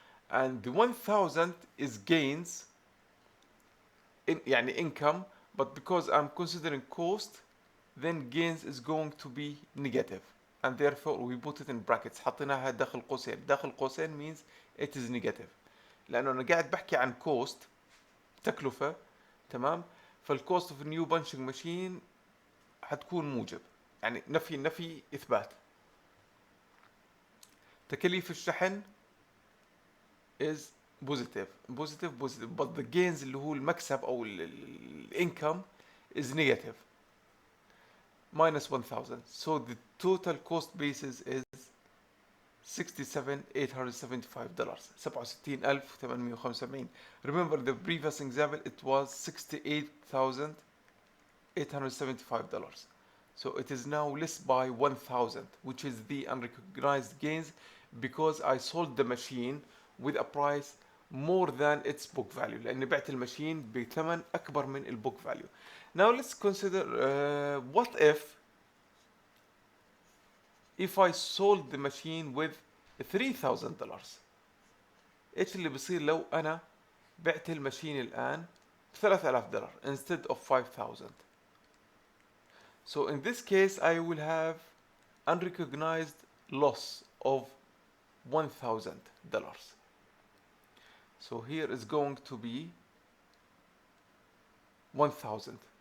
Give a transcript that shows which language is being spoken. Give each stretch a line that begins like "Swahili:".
English: And the 1,000 is gains, يعني income, but because I'm considering cost, then gains is going to be negative. And therefore we put it in brackets.
Arabic: حطيناها داخل قوسين. داخل قوسين
English: means it is negative.
Arabic: لأنه أنا قاعد بحكي عن cost تكلفة. تمام. فال
English: cost of a new punching machine
Arabic: حتكون موجب. يعني نفي إثبات. تكاليف الشحن
English: is positive. But the gains
Arabic: اللي هو المكسب أو
English: income is negative. Minus 1,000. So the total cost basis is $67,875. $67,875. Remember the previous example, it was $68,875. So it is now less by 1,000, which is the unrecognized gains because I sold the machine with a price more than its book value
Arabic: لأني بعت الماشين بثمن أكبر من البوك value.
English: Now let's consider what if I sold the machine with $3,000.
Arabic: ايش اللي بيصير لو انا بعت الماشين الان ب $3,000
English: instead of 5,000. So in this case I will have unrecognized loss of $1,000. So here is going to be 1,000.